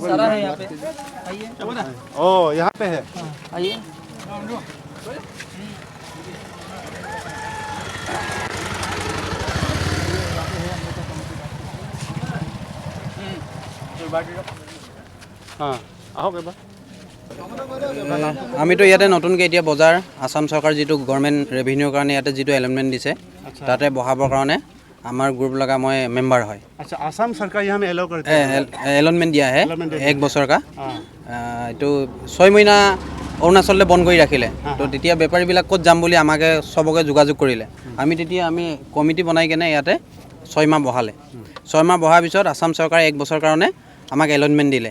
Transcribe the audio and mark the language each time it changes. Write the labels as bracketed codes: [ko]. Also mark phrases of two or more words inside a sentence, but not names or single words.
[hi] सारा है यहाँ पे। आइए, ओ, यहाँ पे है। आइए। हाँ, [as] আহক এবাৰ। আমিতো ইয়াতে নতুনকৈ এতিয়া বজাৰ আসাম চৰকাৰ যিটো [en] government revenue [as] কাৰণে ইয়াতে যিটো এলটমেণ্ট দিছে তাতে বহাবৰ কাৰণে আমাৰ গ্ৰুপ লগা মই মেম্বাৰ হয়। [hi] अच्छा, आसाम सरकार यहाँ में अलाउ करते हैं। [as] এলটমেণ্ট দিয়া হে Allotment দিয়া। 1 বছৰ কা [hi] हाँ, [as] এইটো 6 মহিনা অৰুণাচললৈ বন্ধ কৰি ৰাখিলে। তো তেতিয়া বেপাৰীবিলাক ক'ত যাম বুলি আমাকে চবকে যোগাযোগ কৰিলে। আমি কমিটি বনাই কেনে ইয়াতে 6 মাহ বহালে। 6 মাহ বহাৰ পিছত আসাম চৰকাৰে 1 বছৰ কাৰণে আমাক এলটমেণ্ট দিলে।